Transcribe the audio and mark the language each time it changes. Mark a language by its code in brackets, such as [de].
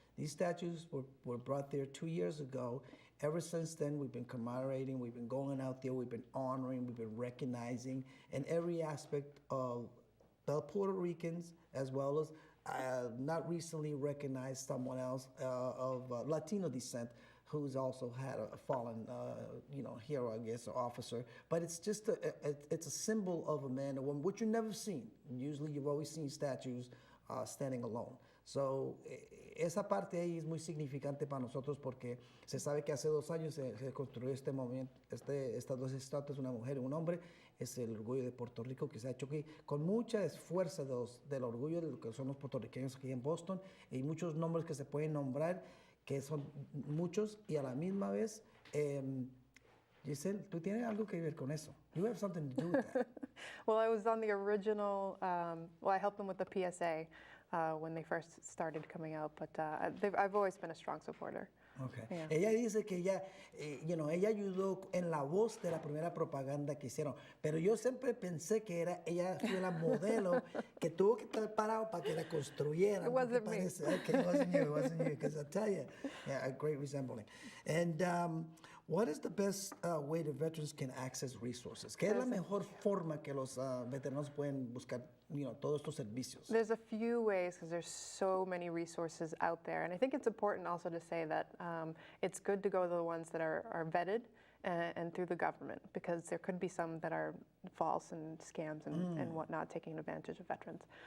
[en] These statues were brought there 2 years ago. Ever since then, we've been commemorating, we've been going out there, we've been honoring, we've been recognizing in every aspect of the Puerto Ricans, as well as not recently recognized someone else of Latino descent who's also had a fallen, hero, I guess, or officer. But it's just it's a symbol of a man or woman, which you've never seen. Usually, you've always seen statues standing alone. [es] So, esa parte ahí es muy significante para nosotros porque se sabe que hace 2 años se construyó este momento, estas 2 estatuas, una mujer y un hombre. Es el orgullo de Puerto Rico que se ha hecho aquí con mucha esfuerzo del orgullo de lo que son los puertorriqueños aquí en Boston y muchos nombres que se pueden nombrar que son muchos y a la misma vez, Giselle, tú tienes algo que ver con eso. [en] You have something to do with that. Well, I was on the original, I helped them with the PSA when they first started coming out, but I've always been a strong supporter. Okay. Yeah. [es] Ella dice que ella, ella ayudó en la voz de la primera propaganda que hicieron, pero yo siempre pensé que ella fue la modelo que tuvo que estar parado para que la construyeran. [en] It wasn't me. Okay, it wasn't you, because I tell you, yeah, a great resembling. And what is the best way the veterans can access resources? [es] ¿Qué es la mejor forma que los veteranos pueden buscar, todos estos servicios? [en] There's a few ways because there's so many resources out there. And I think it's important also to say that it's good to go to the ones that are vetted and through the government, because there could be some that are false and scams and whatnot, taking advantage of veterans.